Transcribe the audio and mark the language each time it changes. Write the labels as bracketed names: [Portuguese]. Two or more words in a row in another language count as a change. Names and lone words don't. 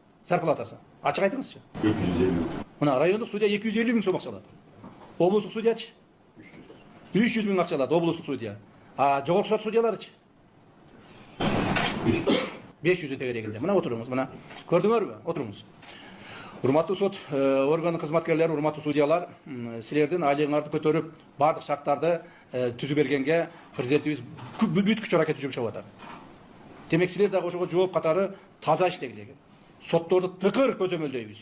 [Kazakh] Зарплатасы. Açık айтыңызшы. 250. Мына райондық судья 250 мың сом ақша алады. Облыстық судьячы 300 мың ақша алады облыстық судья. А жоғарғы сот судьяларычы 500 тегерегінде. Мына отырыңыз, мына. Көрдіңөр бе? Отырыңыз. [Kyrgyz] Урматтуу сот органы кызматкерлери, урматтуу судьялар, силердин айлыгыңарды көтөрүп, бардык шарттарды түзүп бергенге президентибиз бүт күч аракет жумшап атат. Демек силер дагы ошого жооп катары таза иштегиле. Сотторду тыкыр көзөмөлдөйбүз.